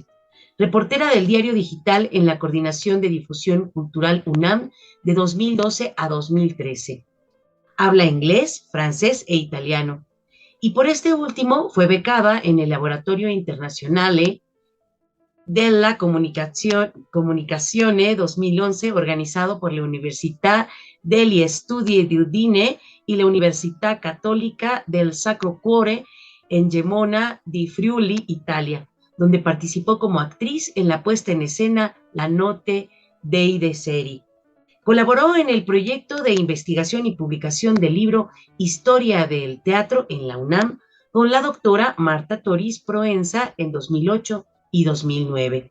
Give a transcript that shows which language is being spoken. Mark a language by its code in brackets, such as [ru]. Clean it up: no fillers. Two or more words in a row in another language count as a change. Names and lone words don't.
[es] Reportera del diario digital en la Coordinación de Difusión Cultural UNAM de 2012 a 2013. Habla inglés, francés e italiano. Y por este último fue becada en el Laboratorio Internazionale della Comunicazione 2011, organizado por la Università degli Studi di Udine y la Università Cattolica del Sacro Cuore en Gemona di Friuli, Italia, donde participó como actriz en la puesta en escena La Notte dei Seri. Colaboró en el proyecto de investigación y publicación del libro Historia del Teatro en la UNAM con la doctora Marta Toris Proenza en 2008 y 2009.